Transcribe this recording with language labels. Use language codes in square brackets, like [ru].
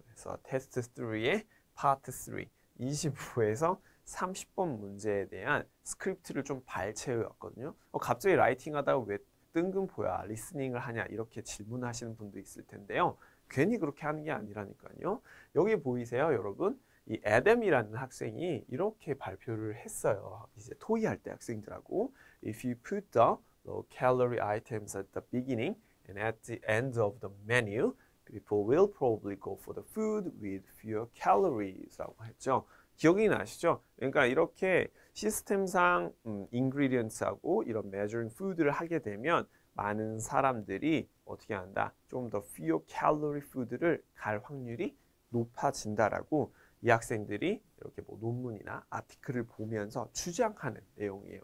[ko] 그래서 테스트 3의 파트 3, 25에서 30번 문제에 대한 스크립트를 좀 발췌해왔거든요. 갑자기 라이팅 하다가 왜 뜬금포야, 리스닝을 하냐 이렇게 질문하시는 분도 있을 텐데요. 괜히 그렇게 하는 게 아니라니까요. 여기 보이세요, 여러분? 이 애덤이라는 학생이 이렇게 발표를 했어요. 이제 토의할 때 학생들하고 [en] If you put the low calorie items at the beginning and at the end of the menu, people will probably go for the food with fewer calories [ko] 라고 했죠. 기억이 나시죠? 그러니까 이렇게 시스템상 ingredients하고 이런 measuring food를 하게 되면 많은 사람들이 어떻게 한다? 좀 더 fewer calorie food를 갈 확률이 높아진다라고 이 학생들이 이렇게 뭐 논문이나 아티클을 보면서 주장하는 내용이에요.